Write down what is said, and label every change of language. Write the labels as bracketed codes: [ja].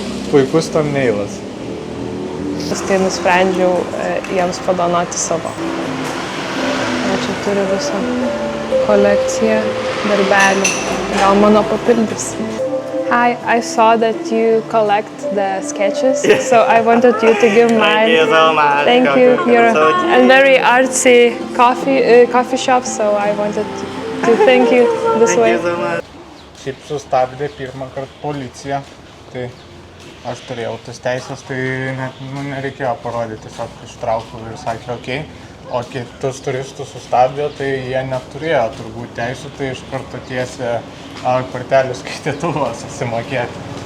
[lt] Puikus thumbnailas. Tai nusprendžiau jiems padovanoti savo. Čia turiu visą kolekciją darbelių. Gal mano papildys. [en] Hi, I saw that you collect the sketches, so I wanted you to give mine. Thank you so much. Thank you. You're so cute. a very artsy coffee shop, so I wanted to thank you this way. Thank you so much. [lt] Šiaip sustabdė pirmą kartą policija, tai aš turėjau tas teisės, tai net nereikėjo parodyti, tiesiog ištraukiau ir sakė, okei. O kitus turistus sustabdė, tai jie neturėjo turbūt teisų, tai iš karto tiesė kortelių skaitytuvą susimokėti.